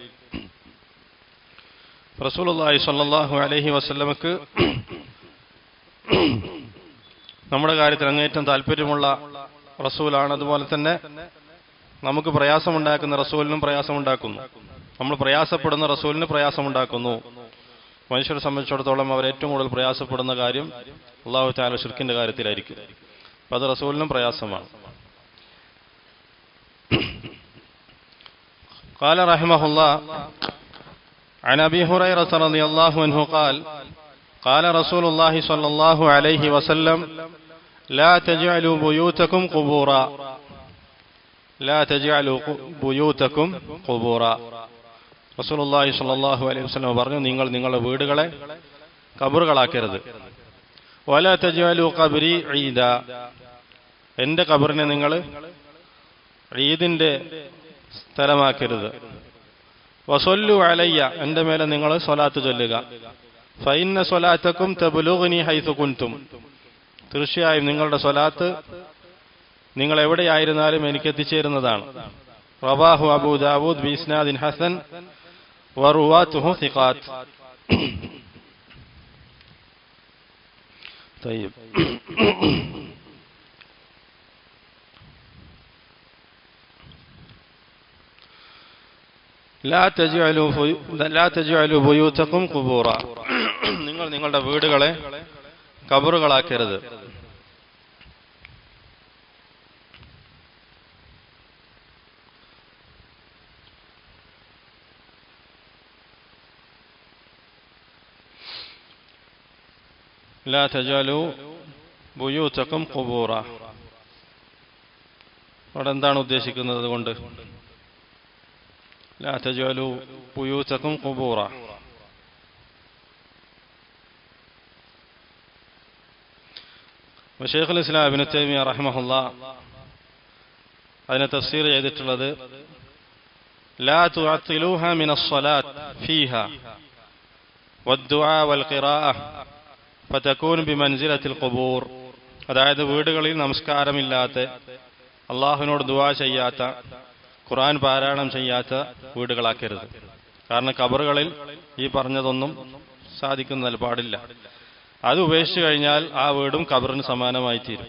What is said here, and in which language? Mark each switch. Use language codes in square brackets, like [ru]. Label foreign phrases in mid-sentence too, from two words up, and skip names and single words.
[ar] رسول الله صلى الله عليه وسلم [ml] നമ്മുടെ കാര്യത്തിൽ അങ്ങേയറ്റം താല്പര്യമുള്ള റസൂലാണ്. അതുപോലെ തന്നെ നമുക്ക് പ്രയാസമുണ്ടാക്കുന്ന റസൂലിനും പ്രയാസമുണ്ടാക്കുന്നു. നമ്മൾ പ്രയാസപ്പെടുന്ന റസൂലിന് പ്രയാസമുണ്ടാക്കുന്നു. മനുഷ്യരെ സംബന്ധിച്ചിടത്തോളം അവർ ഏറ്റവും കൂടുതൽ പ്രയാസപ്പെടുന്ന കാര്യം [ar] الله تعالى [ml] ശിർക്കിന്റെ കാര്യത്തിലായിരിക്കും. അപ്പൊ അത് റസൂലിനും പ്രയാസമാണ്. [ar] قال رحمه الله عن أبي هريرة رضي الله عنه قال قال رسول الله صلى الله عليه وسلم لا تجعلوا بيوتكم قبورا لا تجعلوا بيوتكم قبورا. رسول الله صلى الله عليه وسلم [ml] പറഞ്ഞു, നിങ്ങൾ നിങ്ങളുടെ വീടുകളെ ഖബറുകളാക്കരുത്. [ar] ولا تجعلوا قبري عيدا, [ml] എന്റെ ഖബറിനെ നിങ്ങൾ ഈദിന്റെ സ്ഥലമാക്കരുത്. [ar] وصلوا علي, [ml] എന്റെ മേലെ നിങ്ങൾ സ്വലാത്ത് ചൊല്ലുക. [ar] فإن صلاتكم تبلغني حيث كنتم, [ml] തീർച്ചയായും നിങ്ങളുടെ സ്വലാത്ത് നിങ്ങൾ എവിടെയായിരുന്നാലും എനിക്ക് എത്തിച്ചേരുന്നതാണ്. [ar] رواه أبو داود بإسناد حسن ورواته ثقات. طيب لا تجعلوا بيوتكم قبورا, [ml] നിങ്ങൾ നിങ്ങളുടെ വീടുകളെ ഖബറുകളാക്കരുത്. [ar] لا تجعلوا بيوتكم قبورا, [ml] അവിടെ എന്താണ് ഉദ്ദേശിക്കുന്നത്? അതുകൊണ്ട് [ar] لا تجعلوا بيوتكم قبورا. [ml] ശൈഖുൽ ഇസ്ലാം ഇബ്നു തൈമിയ്യ റഹിമഹുല്ലാഹ് അതിനെ തഫ്സീർ ചെയ്തിട്ടുള്ളത് [ar] لا تعطلوها من الصلاة فيها والدعاء والقراءة فتكون بمنزلة القبور. [ml] അതായത് വീടുകളിൽ നമസ്കാരമില്ലാത്ത, അള്ളാഹുവിനോട് ദുആ ചെയ്യാത്ത, ഖുർആൻ പാരായണം ചെയ്യാത്ത വീടുകളാക്കരുത്. കാരണം ഖബറുകളിൽ ഈ പറഞ്ഞതൊന്നും സാധിക്കുന്നതിൽ പാടില്ല. അത് ഉപേക്ഷിച്ചു കഴിഞ്ഞാൽ ആ വീടും ഖബറിന് സമാനമായി തീരും.